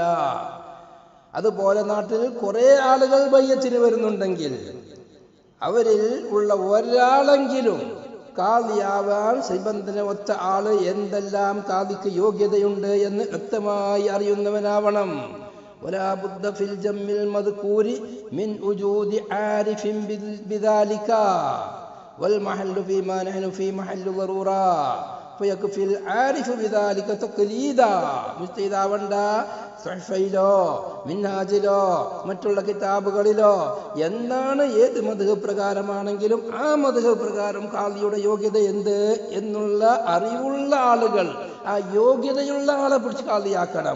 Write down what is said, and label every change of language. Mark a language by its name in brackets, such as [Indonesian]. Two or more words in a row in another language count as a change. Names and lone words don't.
[Malayalam] അതുപോലെ നാട്ടിൽ കുറെ ആളുകൾ ബയ്യത്തിന് വരുന്നുണ്ടെങ്കിൽ അവരിൽ ഉള്ള ഒരാളെങ്കിലും കാളിയാവാൻ നിബന്ധന ഒറ്റ ആള് എന്തെല്ലാം കാളിക്ക് യോഗ്യതയുണ്ട് എന്ന് വ്യക്തമായി അറിയുന്നവനാവണം. [Arabic] ولا بد في الجم المذكور من وجود عارف بذلك والمحل فيما نحن في محل ضرورة فيكفي العارف بذلك تقليدا. [Malayalam] മുസ്തീദാവണ്ട സഹീഫയിലോ മിൻഹാജിലോ മറ്റുള്ള കിതാബുകളിലോ എന്താണ് ഏത് മദ്ഹബ് പ്രകാരമാണെങ്കിലും ആ മദ്ഹബ് പ്രകാരം കാളിയുടെ യോഗ്യത എന്ത് എന്നുള്ള അറിവുള്ള ആളുകൾ, ആ യോഗ്യതയുള്ള ആളെ പിടിച്ച് കാളിയാക്കണം.